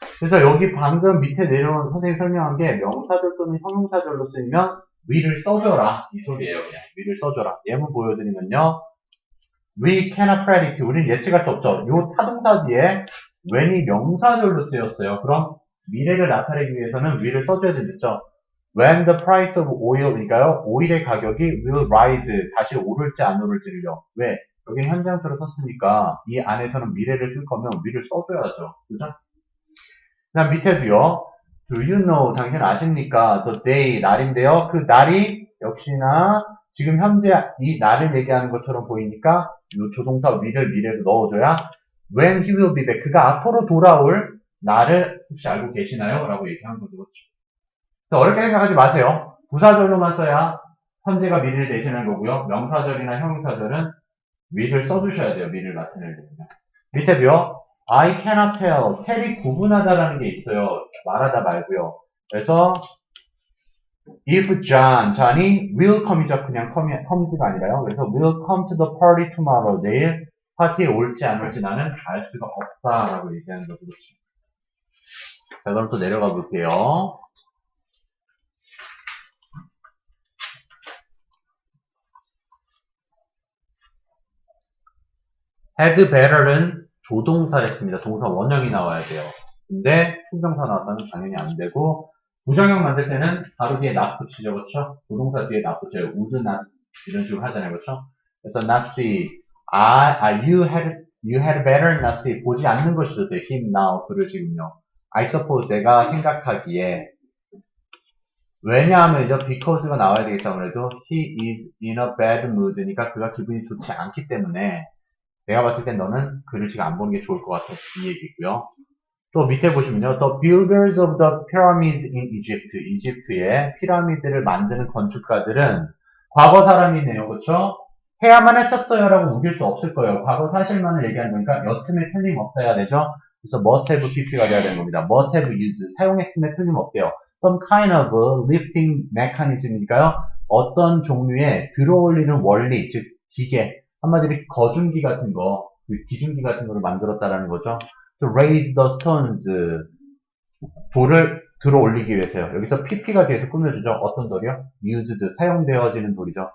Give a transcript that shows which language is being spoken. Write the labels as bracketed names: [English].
[Korean] 그래서 여기 방금 밑에 내려온 선생님이 설명한 게 명사절 또는 형용사절로 쓰이면 will을 써줘라. 이 소리예요. 그냥 will을 써줘라. 예문 보여드리면요. [English] We cannot predict. [Korean] 우리는 예측할 수 없죠. 요 타동사 뒤에 when이 명사절로 쓰였어요. 그럼 미래를 나타내기 위해서는 will을 써줘야 되겠죠. [English] When the price of oil이니까요. [Korean] 오일의 가격이 [English] will rise. [Korean] 다시 오를지 안 오를지를요. 왜? 여기는 현재형태로 썼으니까 이 안에서는 미래를 쓸 거면 will을 써줘야죠. 그죠? 그 다음 밑에도요. [English] Do you know? [Korean] 당신 아십니까? [English] The day, [Korean] 날인데요. 그 날이 역시나 지금 현재 이 날을 얘기하는 것처럼 보이니까 이 조동사 will을 미래로 넣어줘야 [English] when he will be back. [Korean] 그가 앞으로 돌아올 날을 혹시 알고 계시나요? 라고 얘기하는 거죠. 그렇죠? 어렵게 생각하지 마세요. 부사절로만 써야 현재가 미래를 대신하는 거고요. 명사절이나 형용사절은 will을 써주셔야 돼요. 미래를 나타내려면. 밑에도요. [English] I cannot tell. [Korean] tell이 구분하다라는 게 있어요. 말하다 말고요. 그래서 if John이 [English] will come [Korean] 이죠. 그냥 comes가 아니라요. 그래서 [English] will come to the party tomorrow. [Korean] 내일 파티에 올지 안 올지 나는 알 수가 없다라고 얘기하는 거죠. 자, 그럼 또 내려가 볼게요. had better는 조동사를 했습니다. 동사 원형이 나와야 돼요. 근데 품정사 나왔다면 당연히 안 되고 부정형 만들 때는 바로 뒤에 not 붙이죠. 그렇죠? 조동사 뒤에 not 붙여요. would not 이런 식으로 하잖아요. 그렇죠? 그래서 [English] not see. you had better not see. [Korean] 보지 않는 것이죠. [English] him now. [Korean] 그를 지금요. [English] I suppose [Korean] 내가 생각하기에 왜냐하면 이제 because가 나와야 되겠죠. 아무래도 [English] he is in a bad mood [Korean] 니까 그가 기분이 좋지 않기 때문에 내가 봤을 땐 너는 그를 지금 안 보는 게 좋을 것 같아. 이 얘기고요. 또 밑에 보시면요. [English] The builders of the pyramids in Egypt. [Korean] 이집트의 피라미드를 만드는 건축가들은 과거 사람이네요. 그렇죠? 해야만 했었어요 라고 우길 수 없을 거예요. 과거 사실만을 얘기하는 거니까 였음에 틀림없다 해야 되죠. 그래서 must have pp가 돼야 되는 겁니다. [English] must have used. [Korean] 사용했음에 틀림없대요. [English] some kind of lifting mechanism이니까요. [Korean] 어떤 종류의 들어올리는 원리, 즉 기계, 한마디로 거중기 같은 거, 기중기 같은 거를 만들었다라는 거죠. [English] To raise the stones, [Korean] 돌을 들어 올리기 위해서요. 여기서 pp가 뒤에서 꾸며주죠. 어떤 돌이요? used, 사용되어지는 돌이죠.